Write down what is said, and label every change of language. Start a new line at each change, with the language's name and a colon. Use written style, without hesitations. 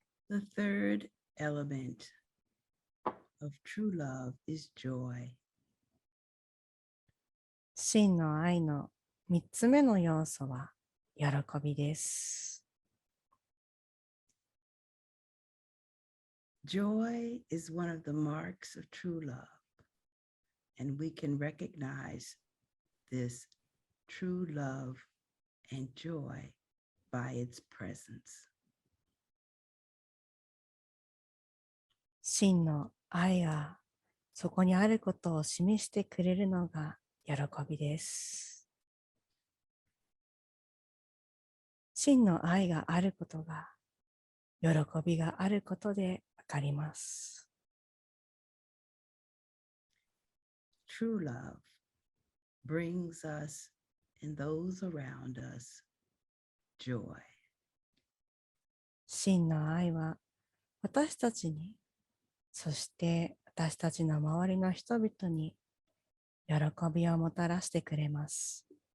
English: The third element of true love is joy.
Japanese: 真の愛の3つ目の要素は喜びです。
English: Joy is one of the marks of true love, and we can recognize this true love and joy by its presence.
Japanese: 真の愛がそこにあることを示してくれるのが喜びです。真の愛があることが喜びがあることでわかります。
English: True love brings us and those around us joy.
Japanese: 真の愛は私たちに、そして私たちの周りの人々に喜びをもたらしてくれます。